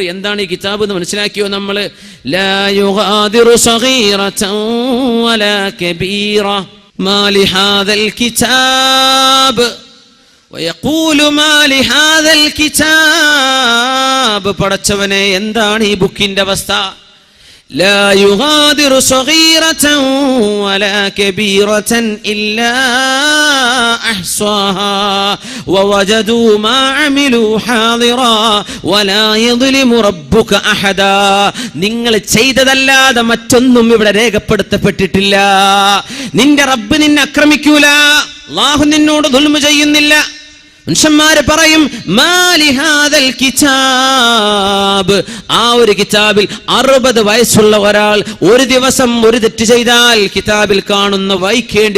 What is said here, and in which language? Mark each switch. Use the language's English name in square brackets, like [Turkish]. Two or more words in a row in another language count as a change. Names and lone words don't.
[Malayalam] എന്താണ് ഈ കിതാബ് എന്ന് മനസ്സിലാക്കിയോ നമ്മൾ? [Arabic] لا يغادر صغيرة ولا كبيرة ما لهذا الكتاب ويقول ما لهذا الكتاب. [Malayalam] പടച്ചവനെ, എന്താണ് ഈ ബുക്കിന്റെ അവസ്ഥ? [Arabic] لا يغادر صغيرة ولا كبيرة إلا أحصاها ووجدوا ما عملوا حاضرا ولا يظلم ربك أحدا. [Malayalam] നിങ്ങൾ ചെയ്തതല്ലാതെ മറ്റൊന്നും ഇവിടെ രേഖപ്പെടുത്തപ്പെട്ടിട്ടില്ല. നിന്റെ റബ്ബ് നിന്നെ ആക്രമിക്കൂല. അല്ലാഹു നിന്നോട് ദുൽമ ചെയ്യുന്നില്ല. മനുഷ്യന്മാര് പറയും [Arabic] ما لهذا الكتاب. [Malayalam] ആ ഒരു കിതാബിൽ 60 വയസ്സുള്ള ഒരാൾ ഒരു ദിവസം ഒരു തെറ്റ് ചെയ്താൽ കിതാബിൽ കാണുന്ന വായിക്കേണ്ടി